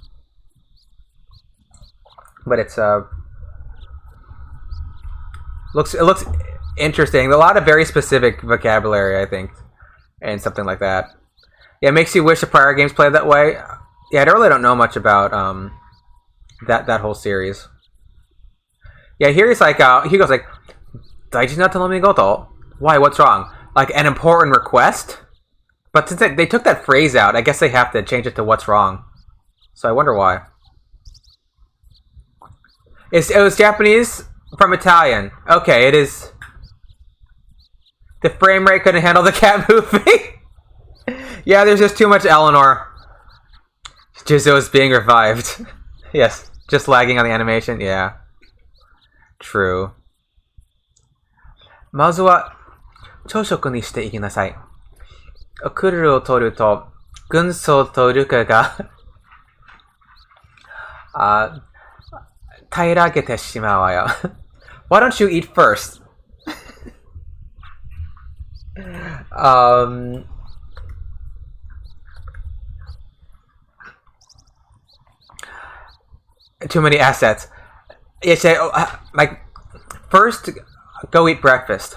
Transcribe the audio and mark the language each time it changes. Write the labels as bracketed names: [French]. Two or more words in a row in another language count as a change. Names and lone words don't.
[English] But it's looks interesting. A lot of very specific vocabulary, I think, and something like that. Yeah, it makes you wish the prior games played that way. Yeah, I really don't know much about that whole series. Yeah, here he's like he goes like, [Japanese] "大事な頼み事." [English] Why? What's wrong? Like an important request? But since they took that phrase out, I guess they have to change it to what's wrong. So I wonder why. It was Japanese from Italian. Okay, it is. The frame rate couldn't handle the cat moving. Yeah, there's just too much Eleanor. Jizo is being revived. Yes, just lagging on the animation. Yeah. True. [Japanese] まずは朝食にしていきなさい。クルルを取ると軍曹とルカが平らげてしまうわよ。 [English] Why don't you eat first? Too many assets. You say, like, first, go eat breakfast.